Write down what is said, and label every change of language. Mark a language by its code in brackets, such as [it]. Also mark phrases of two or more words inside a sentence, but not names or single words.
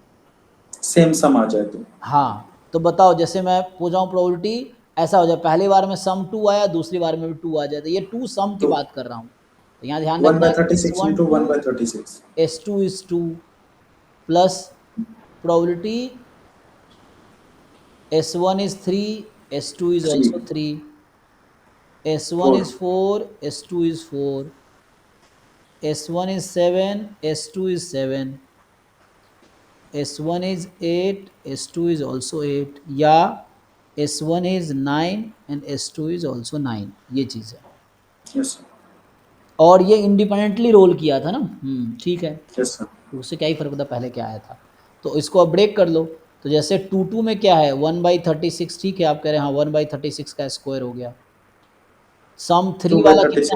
[en] same sum [hi] आ जाए तो। हाँ, तो बताओ, जैसे मैं पूछ रहा हूँ प्रोबेबिलिटी ऐसा हो जाए, पहली बार में सम 2 आया, दूसरी बार में भी 2 आ जाए, तो ये 2 सम की तो बात कर रहा हूँ। तो यहाँ ध्यान रखना है एस 1/36 वन इंटू 2 1/36। [en] S2 is 2 plus probability S1 is 3, S2 is 3 also 3, S1 4 is 4, S2 is 4, S1 is 7, S2 is 7, S1 is 8, S2 is also 8, या S1 is 9 and S2 is also 9, [hi] ये चीज़ है। [en] yes sir. [hi] और ये इंडिपेंडेंटली रोल किया था ना, ठीक है, [en] yes sir. [hi] तो उससे क्या ही फर्क पड़ता पहले क्या आया था। तो इसको अब ब्रेक कर लो। तो जैसे 2 में क्या है, 1/36, ठीक है, आप कह रहे हैं हाँ 1/36 का स्क्वायर हो गया। सम 3 वाला कितना